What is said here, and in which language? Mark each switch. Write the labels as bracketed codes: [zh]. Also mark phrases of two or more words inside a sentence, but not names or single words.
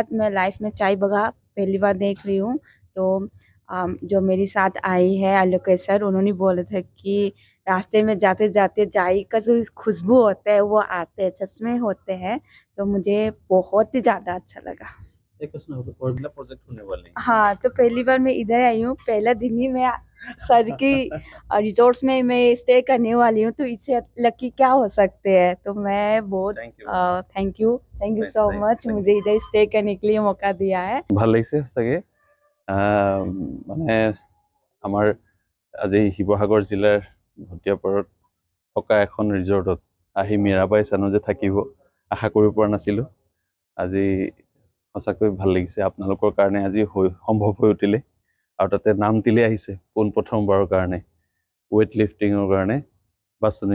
[hi] मैं लाइफ में चाय बगा पहली बार देख रही हूँ। तो जो मेरे साथ आई है आलोकेश सर, उन्होंने बोला था कि रास्ते में जाते जाते चाय का जो खुशबू होता है वो आते हैं, चश्मे होते हैं। तो मुझे बहुत ही ज्यादा अच्छा लगा। एक उसमें और भी प्रोजेक्ट होने वाले हैं। हाँ, तो पहली बार मैं इधर आई हूँ, पहला दिन ही मैं सर की रिजॉर्ट्स में मैं स्टे करने वाली हूँ। तो इससे लकी क्या हो सकते हैं। तो मैं बहुत [en] thank you. thank you so much [hi] मुझे इधर स्टे करने के लिए मौका दिया है। [as] ভাল লাগিছে সঁচাকৈ। মানে আমাৰ আজি শিৱসাগৰ জিলাৰ ভটিয়াপাৰত থকা এখন ৰিজৰ্টত আহি মীৰাবাই চানু যে থাকিব আশা কৰিব পৰা নাছিলোঁ। আজি সঁচাকৈ ভাল লাগিছে। আপোনালোকৰ কাৰণে আজি সম্ভৱ হৈ উঠিলে আৰু তাতে নাম দিলে আহিছে পোনপ্ৰথমবাৰৰ কাৰণে ৱেইট লিফটিঙৰ কাৰণে বাছনি।